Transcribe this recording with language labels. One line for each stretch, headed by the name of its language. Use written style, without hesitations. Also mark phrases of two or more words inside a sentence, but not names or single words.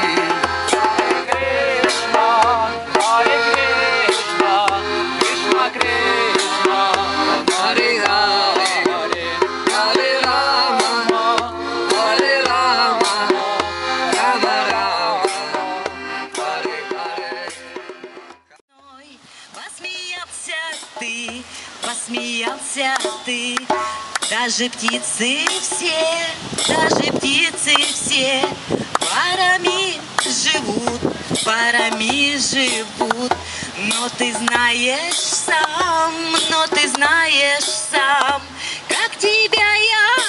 Sanskrit: कृष्ण, हरे कृष्ण, कृष्ण कृष्ण, हरे हरे, हरे राम, हरे राम, राम राम, हरे हरे.
Russian: Посмеялся ты, даже птицы все парами живут, но ты знаешь сам, как тебя я